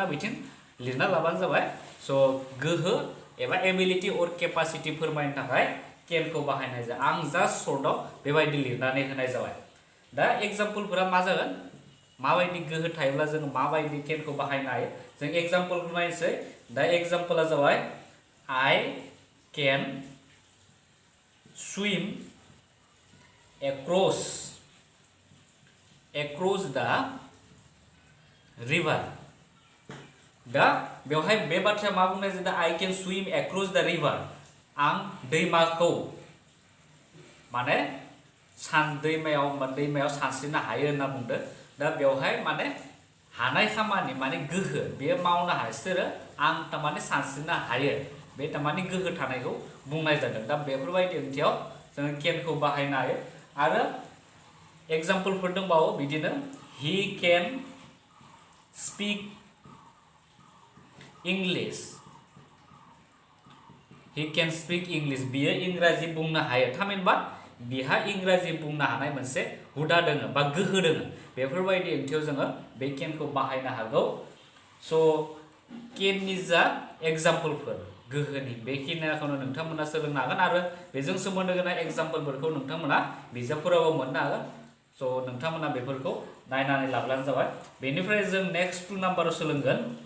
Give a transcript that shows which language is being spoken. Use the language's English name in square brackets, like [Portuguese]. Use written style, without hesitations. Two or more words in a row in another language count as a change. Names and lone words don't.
[Bodo] बिथिं लिरना लाबानो जाबाय स' गोहो एबा एबिलिटी और केपासिटी फोरमायनो थाखाय केनखौ बाहायनाय जायो आं जास्ट सर्टआव बेबायदि लिरनानै होनाय जाबाय दा एग्जाम्पलफोरा मा जागोन माबायदि गोहो थायोब्ला जों माबायदि केनखौ बाहायनो हायो जों एग्जाम्पलखौ नायनोसै दा एग्जाम्पला जाबाय [English] I can swim across the river [Bodo] दा बेवहाय बे बाथ्राया मा बुंनाय जादों [English] I can swim across the river [Bodo] आं दैमाखौ माने दैमायाव सानस्रिनो हायो होनना बुंदों दा बेवहाय माने हानाय खामानि माने गोहो बेयो मावनो हायो सोरो आं थारमाने सानस्रिनो हायो बे थारमाने गोहो थानायखौ बुंनाय जादों दा बेफोरबायदि ओंथियाव जों केनखौ बाहायनो हायो आरो एग्जाम्पलफोर दंबावो बिदिनो [English] he can speak [Bodo] English बियो इंराजि बुंनो हायो थामहिनबा बिहा इंराजि बुंनो हानाय मोनसे हुदा दोङो बा गोहो दोङो बेफोरबायदि ओंथियाव जोङो बे केनखौ बाहायनो हागौ स' केननि जा एग्जाम्पलफोर गोहोनि बेखिनिखौनो नोंथांमोना सोलोंनो हागोन आरो बेजों सोमोन्दो गोनां एग्जाम्पलफोरखौ नोंथांमोना बिजाबफोरावबो मोननो हागोन स' नोंथांमोना बेफोरखौ नायनानै लाब्लानो जाबाय बेनिफ्राय जों नेक्स्ट 2 नाम्बाराव सोलोंगोन